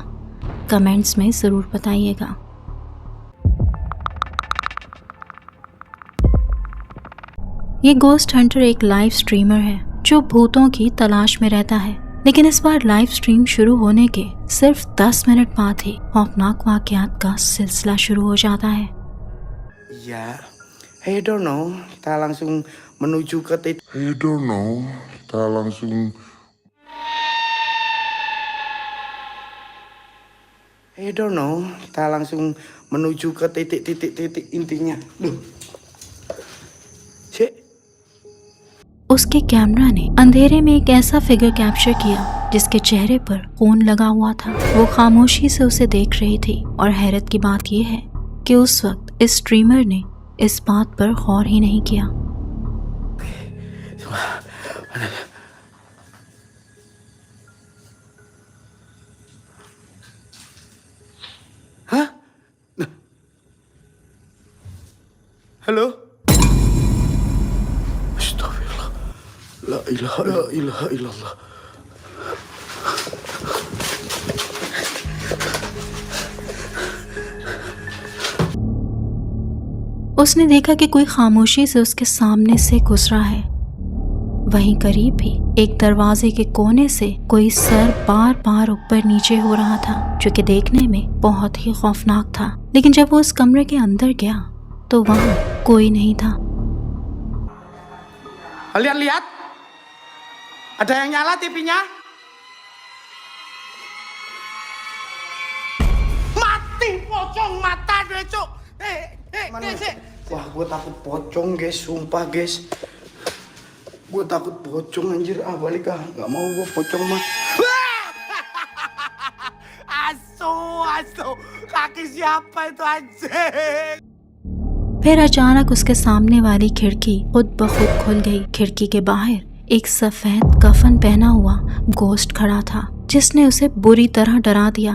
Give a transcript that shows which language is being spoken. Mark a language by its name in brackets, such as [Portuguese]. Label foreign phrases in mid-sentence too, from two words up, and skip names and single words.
[Hindi] कमेंट्स में जरूर बताइएगा। ये [English] ghost hunter [Hindi] एक [English] live streamer [Hindi] है जो भूतों की तलाश में रहता है, लेकिन इस बार [English] live stream [Hindi] शुरू होने के सिर्फ 10 मिनट बाद ही खौफनाक वाकयात का सिलसिला शुरू हो जाता है। [Indonesian] Ya, [English] I don't know. [Indonesian] Kita langsung menuju ke titik. [English] I don't know. [Indonesian] Kita langsung [English] I don't know. [Indonesian] Kita langsung menuju ke titik intinya. Duh. Cek. [Hindi] उसके कैमरा ने अंधेरे में एक ऐसा [English] figure capture [Hindi] किया जिसके चेहरे पर खून लगा हुआ था। वो खामोशी से उसे देख रही थी और हैरत की बात यह है कि उस वक्त इस स्ट्रीमर ने इस बात पर गौर ही नहीं किया। Hah? [Indonesian] Halo? [Arabic] أستغفر الله. لا إله إلا الله. [Hindi] उसने देखा कि कोई खामोशी से उसके सामने से गुजरा है। वहीं करीब ही एक दरवाजे के कोने से कोई सर बार बार ऊपर नीचे हो रहा था, जो कि देखने में बहुत ही खौफनाक था। लेकिन जब वो उस कमरे के अंदर गया तो वहाँ कोई नहीं था। [Indonesian] Kalian lihat? Ada yang nyala TV-nya? Mati pocong mata deh, Cuk. Wah, gue takut pocong, guys. Sumpah, guys. Gue takut pocong, anjir. Ah, balik ah. Gak mau gue pocong mah. Asu. Kaki siapa itu, anjing? [Hindi] फिर अचानक उसके सामने वाली खिड़की खुद ब खुद खुल गई। खिड़की के बाहर एक सफेद कफन पहना हुआ गोस्ट खड़ा था, जिसने उसे बुरी तरह डरा दिया।